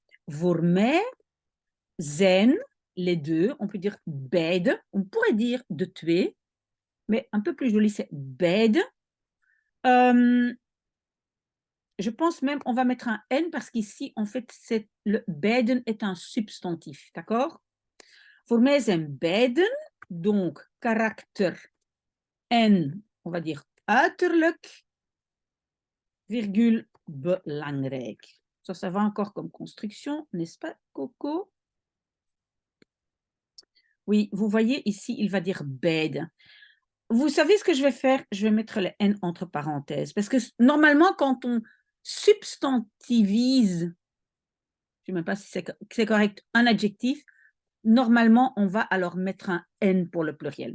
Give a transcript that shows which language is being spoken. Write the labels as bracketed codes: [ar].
[nl] Voor mij zijn, [fr] les deux. On peut dire beide. On pourrait dire [nl] de twee. [fr] Mais un peu plus joli, c'est beide. Je pense même, on va mettre un N parce qu'ici, en fait, le beiden est un substantif. D'accord? [nl] Voor mij zijn beiden, donc karakter en, [fr] on va dire, [nl] uiterlijk, virgule, belangrijk. [fr] Ça va encore comme construction, n'est-ce pas, Coco? Oui, vous voyez ici, il va dire beide. Vous savez ce que je vais faire? Je vais mettre le N entre parenthèses. Parce que normalement, quand on substantivise, je ne sais même pas si c'est correct, un adjectif, normalement, on va alors mettre un N pour le pluriel.